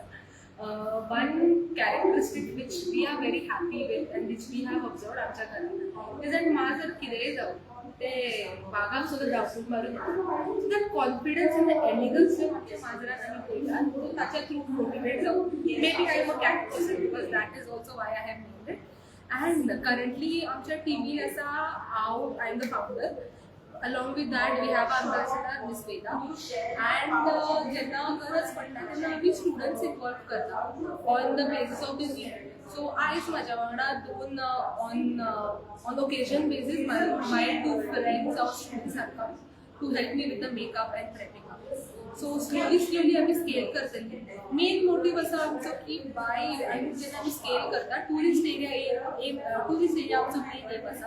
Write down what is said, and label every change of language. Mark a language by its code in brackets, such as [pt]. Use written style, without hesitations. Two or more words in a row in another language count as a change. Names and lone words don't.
[en] One characteristic which we are very happy with and which we have observed [kok] आमच्या घरांत [en] is that [kok] माजर कितेंय जावं ते बागाक सुद्दां धांवसून मारून [en] so that confidence in the elegance [kok] जो आमच्या माजरान आमी पळयतात तो ताच्या थ्रू मोटिवेट जावं. [en] Maybe I am a cat person because that is also why I have named it. and currently [kok] आमच्या टिमीन आसा हांव, [en] I am the founder. Along with that, we have our ambassador, Miss Veda, and [kok] jenna गरज पडटा तेन्ना आमी स्टुडंट्स इन्वॉल्व करता [en] on the basis of the need. सो [kok] आयज म्हाज्या वांगडा [en] 2 on occasion basis my 2 friends or students are come to help me with the makeup and prepping up. [kok] सो स्लोली आमी स्केल करतली. [en] main motive [kok] आसा आमचो की बाय आनी जेन्ना आमी स्केल करता [en] tourist area [kok] आमचो [en] main aim [kok] आसा.